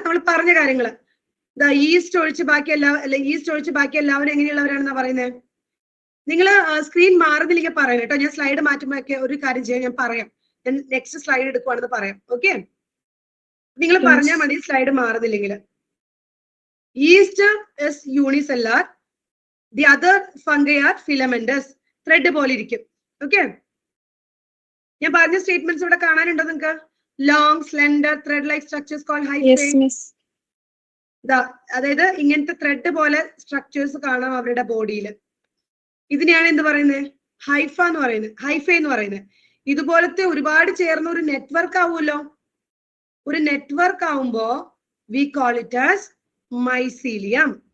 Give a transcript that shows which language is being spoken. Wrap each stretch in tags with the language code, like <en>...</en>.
<ml>നമ്മൾ പറഞ്ഞ കാര്യങ്ങള് ഈസ്റ്റ് ഒഴിച്ച് ബാക്കി എല്ലാവരും എങ്ങനെയുള്ളവരാണെന്നാ പറയുന്നത്? നിങ്ങൾ സ്ക്രീൻ മാറുന്നില്ലെങ്കിൽ പറയാം കേട്ടോ. ഞാൻ സ്ലൈഡ് മാറ്റുമ്പോ ഒക്കെ ഒരു കാര്യം ചെയ്യാം, ഞാൻ പറയാം. നെക്സ്റ്റ് സ്ലൈഡ് എടുക്കുവാണെന്ന് പറയാം. ഓക്കെ, നിങ്ങൾ പറഞ്ഞാൽ മതി slide മാറുന്നില്ലെങ്കിൽ.</ml> <en>Yeast is unicellular. The other fungi are filamentous.</en> <ml>Thread പോലെ ഇരിക്കും. Okay. ഞാൻ പറഞ്ഞ സ്റ്റേറ്റ്മെന്റ്സ് ഇവിടെ കാണാനുണ്ടോ നിങ്ങൾക്ക്?</ml> <en>Long, slender, thread like structures called hyphae. Yes, miss.</en> <ml>അതായത് ഇങ്ങനത്തെ ത്രെഡ് പോലെ സ്ട്രക്ചേഴ്സ് കാണാം അവരുടെ ബോഡിയിൽ. ഇതിനെയാണ് എന്ത് പറയുന്നത്? ഹൈഫ എന്ന് പറയുന്നത്, ഹൈഫ എന്ന് പറയുന്നത്. ഇതുപോലത്തെ ഒരുപാട് ചേർന്ന ഒരു നെറ്റ്വർക്ക് ആവുമല്ലോ. ഒരു നെറ്റ്വർക്ക് ആവുമ്പോ</ml> <en>we call it as mycelium.</en>